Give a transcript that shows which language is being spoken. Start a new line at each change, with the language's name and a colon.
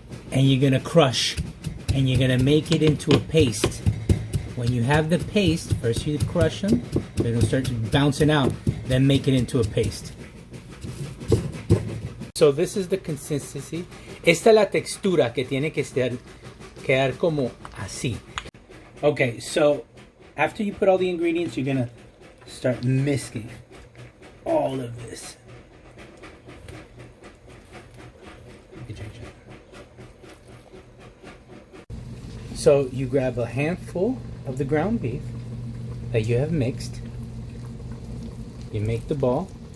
English: And you're going to crush. And you're going to make it into a paste. When you have the paste, first you crush them. Then it'll start bouncing out. Then make it into a paste. So this is the consistency.
Spanish: Esta es la textura que tiene que quedar como así.
English: Okay, so after you put all the ingredients, you're gonna start mixing all of this. So you grab a handful of the ground beef that you have mixed. You make the ball.